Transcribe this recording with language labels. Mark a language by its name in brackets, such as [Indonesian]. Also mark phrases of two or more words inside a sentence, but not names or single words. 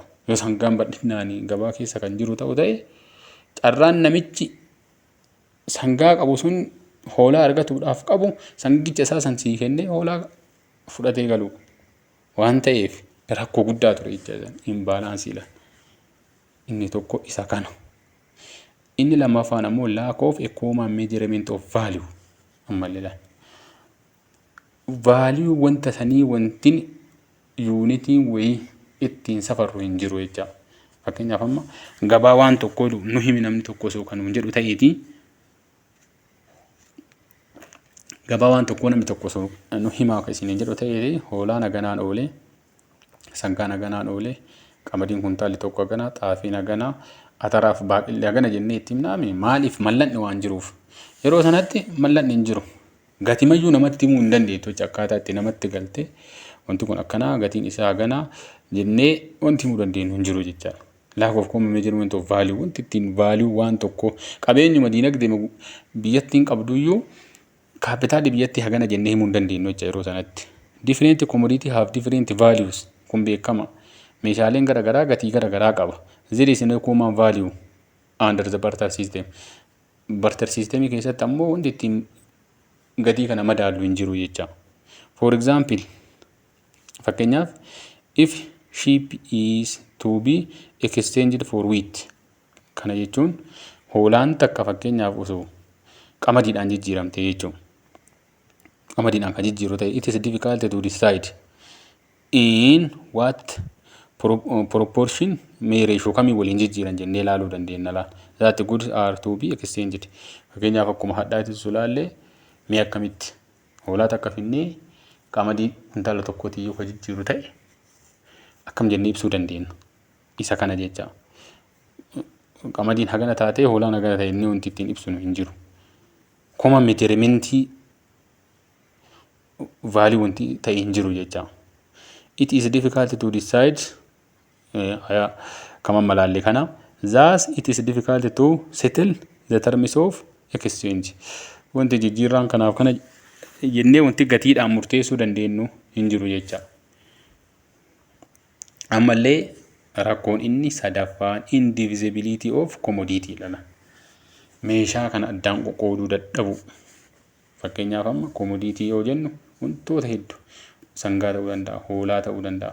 [Oromo] Yoo sangaan bal'inaan gabaa keessa kan jiru ta'u ta'e carraan namichi sangaa qabu sun hoolaa argatuudhaaf qabu sangicha isaa san sii kennee hoolaa fudhatee galu waan ta'eef rakkoo guddaa ture jecha imbaalaansiidha. Inni tokko isa kana. Inni lammaffaan ammoo [English] lack of a common measurement of value. [Oromo] Ammallee value wanta sanii wantin unitiin wayii ittiin safarru hin jiru jecha. Fakkeenyaaf amma gabaa waan tokko nu himi namni tokko osoo kan jedhu ta'eeti. Gabaa waan tokko namni tokko osoo nu himaa akka isin jedhu ta'eeti hoolaan haganaan oolee sangaan haganaan oolee qamadiin kuntaalli tokko haganaa xaafiin haganaa ataraaf baaqillee hagana jennee itti himnaami maaliif mallanni waan jiruuf yeroo sanatti mallanni hin jiru. Gatimayyuu namatti himuu hin dandeettu jecha akkaataa itti namatti galte wanti kun akkanaa gatiin isaa haganaa jennee wanti himuu dandeenyu hin jiru jecha. [English] Lack of common measurement of value [Oromo] wanti ittiin value waan tokko qabeenyuma diinagdee biyyattiin qabduyyuu kaapitaalii biyyatti hagana jennee himuu hin dandeenyu jecha yeroo sanatti. [English] Different commodity have different values [Oromo] kun beekama. Meeshaaleen garaagaraa gatii garaagaraa qaba. [English] There is no common value under the barter system. Barter system [Oromo] keessatti ammoo wanti ittiin gatii kana madaallu hin jiru jecha. [English] For example, fakkeenyaaf if sheep is to be exchanged for wheat. [Oromo] Kana jechuun hoolaan takka fakkeenyaaf osoo qamadiidhaan jijjiiramte jechuun. Qamadiidhaan kan jijjiiru ta'e [English] it is difficult to decide in what proportion [Oromo] mee ratio kamii waliin jijjiiran jennee ilaaluu dandeenya laal. [English] That goods are to be exchanged. [Oromo] Fakkeenyaaf akkuma hadhaatti sulaallee mee akkamitti hoolaa takka finnee qamadii kuntaala tokkooti yoo jijjiiru ta'e akkam jennee ibsuu dandeenya. Isa kana jecha. Qamadiin hagana taatee hoolaan hagana ta'e inni wanti ittiin ibsinu hin jiru. [English] Common measurement value [Oromo] wanti ta'e hin jiru jecha. [English] It is difficult to decide [Oromo] kama malaalle kana. [English] Thus it is difficult to settle the terms of exchange. [Oromo] Wanti jijjiirraan kanaaf kana jennee wanti gatiidhaan murteessuu dandeenyu hin jiru jecha. Ammallee rakkoon inni sadaffaan [English] indivisibility of commodity [Oromo] lana. Meeshaa kana addaan qoqqooduu dadhabu. Fakkeenyaaf amma commodity yoo jennu wantoota hedduu sangaa ta'uu danda'a, hoolaa ta'uu danda'a.